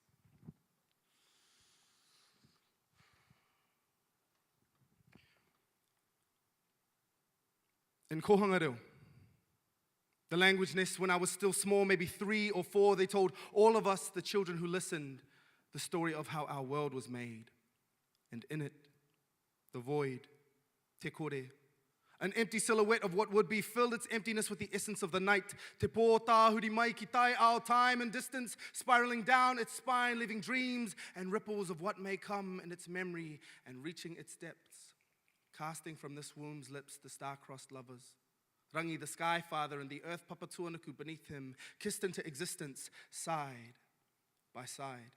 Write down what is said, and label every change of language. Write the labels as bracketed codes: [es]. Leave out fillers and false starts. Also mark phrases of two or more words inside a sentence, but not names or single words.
[en] In Kohanga, the language nest, when I was still small, maybe 3 or 4, they told all of us, the children who listened, the story of how our world was made. And in it, the void, [mi] te kore, [en] an empty silhouette of what would be, filled its emptiness with the essence of the night. [mi] Te pō tāhuri mai ki tai ao, [en] time and distance, spiraling down its spine, leaving dreams and ripples of what may come in its memory and reaching its depths. Casting from this womb's lips the star-crossed lovers. Rangi, the sky father, and the earth papatuanuku beneath him, kissed into existence, side by side.